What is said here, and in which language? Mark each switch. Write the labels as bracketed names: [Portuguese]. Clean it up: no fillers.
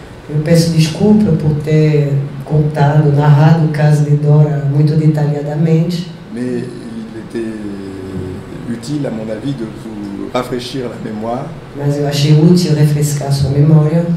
[Portuguese] Eu peço desculpa por ter narrado o caso de Dora muito detalhadamente. [French] Mais il était utile, à mon avis, de vous rafraîchir la mémoire. [Portuguese] Mas eu achei útil refrescar sua memória.